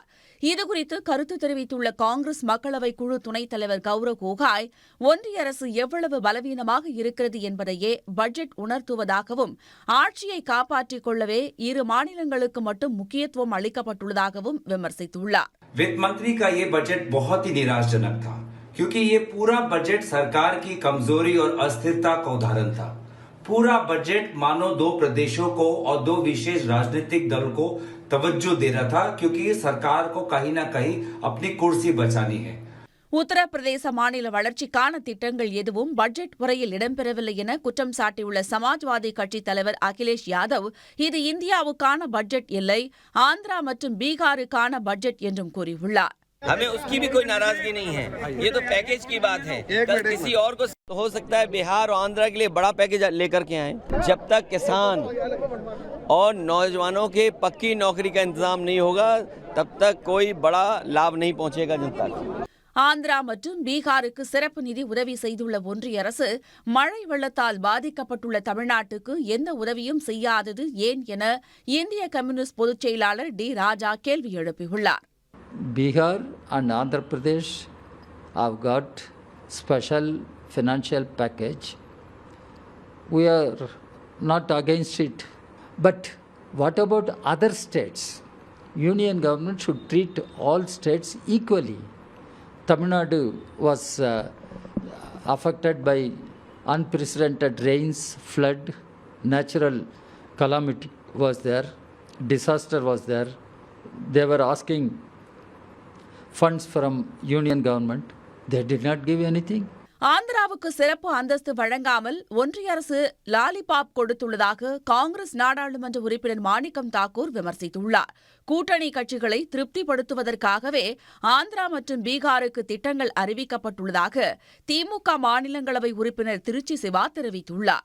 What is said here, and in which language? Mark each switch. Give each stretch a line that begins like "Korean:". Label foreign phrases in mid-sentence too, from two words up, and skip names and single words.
Tamil: இதுகுறித்து கருத்து தெரிவித்துள்ள காங்கிரஸ் மக்களவை குழு துணைத் தலைவர் கௌரவ் கோகாய், ஒன்றிய அரசு எவ்வளவு பலவீனமாக இருக்கிறது என்பதையே பட்ஜெட் உணர்த்துவதாகவும், ஆட்சியை காப்பாற்றிக் கொள்ளவே இரு மாநிலங்களுக்கு மட்டும் முக்கியத்துவம் அளிக்கப்பட்டுள்ளதாகவும் விமர்சித்துள்ளார்.
Hindi: वित्त मंत्री का ये बजट बहुत ही निराशाजनक था, क्योंकि ये पूरा बजट सरकार की कमजोरी और अस्थिरता का उदाहरण था। पूरा बजट मानो दो प्रदेशों को और दो विशेष राजनीतिक दल को तवज्जो दे रहा था, क्योंकि सरकार को कहीं ना कहीं अपनी कुर्सी बचानी है.
Tamil: உத்தரப்பிரதேச மாநில வளர்ச்சிக்கான திட்டங்கள் எதுவும் பட்ஜெட் உரையில் இடம்பெறவில்லை என குற்றம் சாட்டியுள்ள சமாஜ்வாதி கட்சித் தலைவர் அகிலேஷ் யாதவ், இது இந்தியாவுக்கான பட்ஜெட் இல்லை, ஆந்திரா மற்றும் பீகாருக்கான பட்ஜெட் என்றும் கூறியுள்ளார்.
Hindi: हमें उसकी भी कोई नाराजगी नहीं है, ये तो पैकेज की बात है। कल किसी और को हो सकता है बिहार और आंध्रा के लिए बड़ा पैकेज लेकर के आए। जब तक किसान और नौजवानों के पक्की नौकरी का इंतजाम नहीं होगा, तब तक कोई बड़ा लाभ नहीं पहुंचेगा जनता को.
Tamil: ஆந்திரா மற்றும் பீகாருக்கு சிறப்பு நிதி உதவி செய்துள்ள ஒன்றிய அரசு மழை வெள்ளத்தால் பாதிக்கப்பட்டுள்ள தமிழ்நாட்டுக்கு எந்த உதவியும் செய்யாதது ஏன் என இந்திய கம்யூனிஸ்ட் பொதுச் செயலாளர் டி ராஜா கேள்வி எழுப்பியுள்ளார்.
English: Bihar and Andhra Pradesh have got special financial package. We are not against it. But what about other states? Union government should treat all states equally. Tamil Nadu was affected by unprecedented rains, flood, natural calamity was there, disaster was there. They were asking funds from union government. They did not give anything.
Tamil: ஆந்திராவுக்கு சிறப்பு அந்தஸ்து வழங்காமல் ஒன்றிய அரசு லாலிபாப் கொடுத்துள்ளதாக காங்கிரஸ் நாடாளுமன்ற உறுப்பினர் மாணிக்கம் தாக்கூர் விமர்சித்துள்ளார். கூட்டணி கட்சிகளை திருப்திப்படுத்துவதற்காகவே ஆந்திரா மற்றும் பீகாருக்கு திட்டங்கள் அறிவிக்கப்பட்டுள்ளதாக திமுக மாநிலங்களவை உறுப்பினர் திருச்சி சிவா தெரிவித்துள்ளார்.